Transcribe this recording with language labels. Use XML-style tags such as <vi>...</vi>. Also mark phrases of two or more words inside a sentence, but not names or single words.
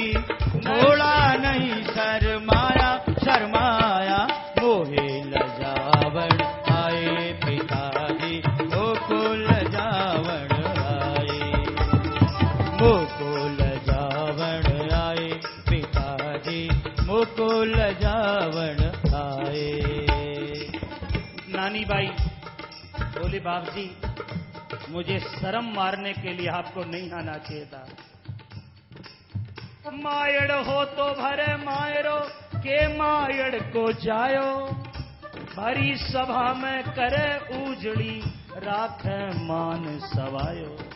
<mwr>मोड़ा नहीं शर्माया शर्माया, मोहे लजावण आए पिताजी, मोको लजावण आए। मोको लजावण आए पिताजी, मोको लजावण आए।</mwr> <hi>नानी बाई बोले, बाप जी मुझे शर्म मारने के लिए आपको नहीं आना चाहिए था।</hi> <mwr>मायड़ हो तो भरे मायरो के मायड़ को जायो, भरी सभा में करे उजड़ी राखे मान सवायो।</mwr>